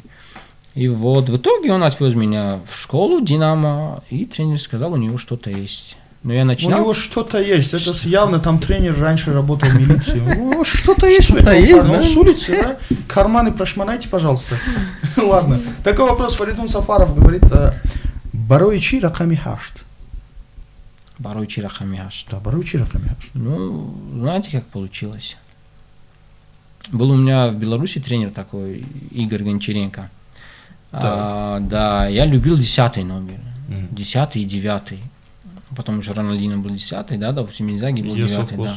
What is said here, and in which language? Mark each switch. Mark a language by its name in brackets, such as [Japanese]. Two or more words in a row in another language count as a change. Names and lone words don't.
[Russian] И вот в итоге он отвез меня в школу «Динамо», и тренер сказал, у него что-то есть. Но я начинал... У него что-то есть, это явно там тренер раньше работал в милиции. У него что-то есть, да? С улицы, да? Карманы прошмонайте, пожалуйста. Ладно. Такой вопрос. Фаридун Сафаров говорит, [Tajik] Бароичи раками хашт. Бароичи раками хашт. Да, Бароичи раками хашт. [Russian] Ну, знаете, как получилось? Был у меня в Беларуси тренер такой, Игорь Гончаренко. Да, я любил 10 номер, 10 и 9, потому что Рональдино был 10, да, допустим, Инзаги был 9, да.